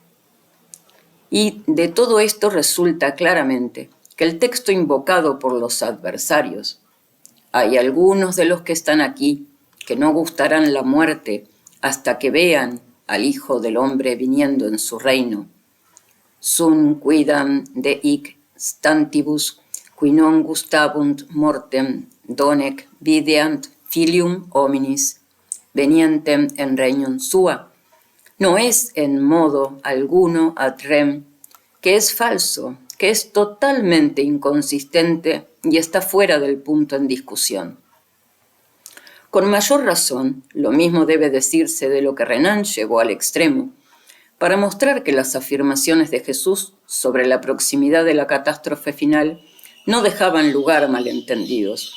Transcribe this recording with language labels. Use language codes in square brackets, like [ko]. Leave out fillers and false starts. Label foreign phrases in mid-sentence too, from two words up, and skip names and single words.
[es] Y de todo esto resulta claramente que el texto invocado por los adversarios, hay algunos de los que están aquí que no gustarán la muerte hasta que vean al Hijo del Hombre viniendo en su reino. [la] Sum quidam de hic stantibus, qui non gustabunt mortem, donec videant filium hominis, venientem en regnum sua. [es] No es en modo alguno [la] ad rem, [es] que es falso, que es totalmente inconsistente y está fuera del punto en discusión. Con mayor razón, lo mismo debe decirse de lo que Renan llevó al extremo, para mostrar que las afirmaciones de Jesús sobre la proximidad de la catástrofe final no dejaban lugar a malentendidos.